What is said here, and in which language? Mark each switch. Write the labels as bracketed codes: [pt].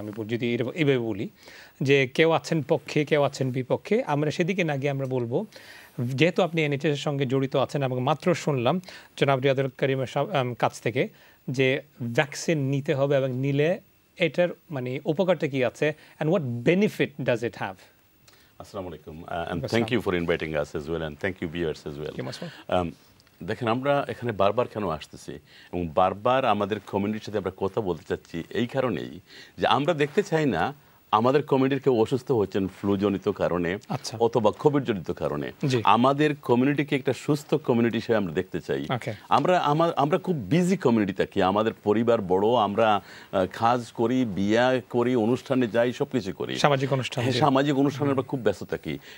[bn] আমি যদি এইভাবে বলি যে কেউ আছেন পক্ষে, কেউ আছেন বিপক্ষে। আমরা সেদিকে না গিয়ে আমরা বলবো, যেহেতু আপনি এনএইচএসের সঙ্গে জড়িত আছেন এবং মাত্র শুনলাম জনাব রিয়াদুল করিমের কাছ থেকে যে ভ্যাকসিন নিতে হবে এবং নিলে এটার মানে উপকারটা কি আছে, [en] and what benefit does it have? Assalamu alaikum, and thank you for inviting us as well, and thank you viewers as well. [bn] দেখেন, আমরা এখানে বারবার কেন আসতেছি এবং বারবার আমাদের কমিউনিটির সাথে আমরা কথা বলতে চাচ্ছি এই কারণেই যে আমরা দেখতে চাই না আমাদের কমিউনিটির কেউ অসুস্থ হচ্ছেন ফ্লুজনিত কারণে অথবা কোভিড জনিত কারণে। আমাদের কমিউনিটিকে একটা সুস্থ কমিউনিটি হিসেবে আমরা দেখতে চাই। আমরা খুব বিজি কমিউনিটি থাকি, আমাদের পরিবার বড়, আমরা কাজ করি, বিয়া করি, অনুষ্ঠানে যাই, সবকিছু করি, সামাজিক অনুষ্ঠানে আমরা খুব ব্যস্ত থাকি।